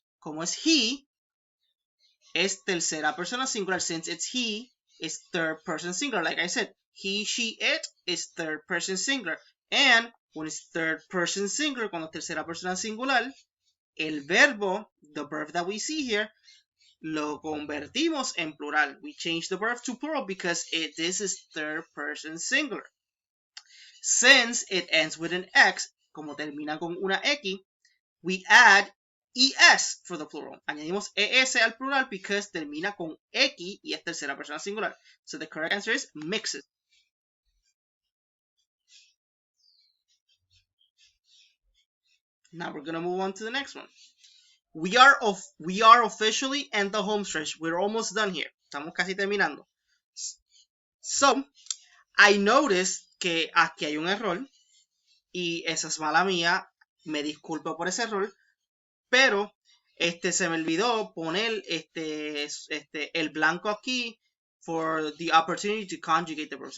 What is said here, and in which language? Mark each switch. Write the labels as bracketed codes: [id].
[es] Como es he, es tercera persona singular. [en] Since it's he, it's third person singular. Like I said, he, she, it is third person singular. And when it's third person singular, [es] cuando tercera persona singular, el verbo, [en] the verb that we see here, [es] lo convertimos en plural. [en] We change the verb to plural because this is third person singular. Since it ends with an X, [es] como termina con una X, [en] we add ES for the plural. [es] Añadimos ES al plural because termina con X y es tercera persona singular. [en] So the correct answer is mixes. Now we're going to move on to the next one. We are officially in the home stretch. We're almost done here. [es] Estamos casi terminando. [en] So, I noticed [es] que aquí hay un error y esa es mala mía. Me disculpo por ese error, pero se me olvidó poner el blanco aquí [en] for the opportunity to conjugate the verb.